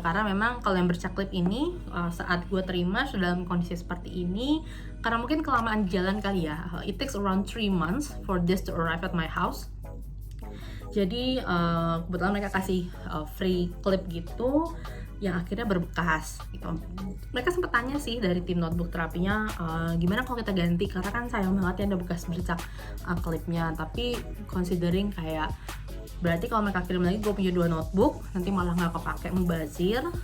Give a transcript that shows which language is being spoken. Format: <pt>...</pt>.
<id>Karena memang kalau yang bercak klip ini saat gue terima sudah dalam kondisi seperti ini, karena mungkin kelamaan jalan kali ya.</id> <en>It takes around 3 months for this to arrive at my house.</en> <id>Jadi kebetulan mereka kasih free clip gitu yang akhirnya berbekas gitu. Mereka sempat tanya sih dari tim notebook terapinya, gimana kalau kita ganti, karena kan sayang banget ya ada bekas bercak klipnya. Tapi considering kayak berarti kalau mereka kirim lagi gue punya 2 notebook, nanti malah nggak kepake, mubazir.</id>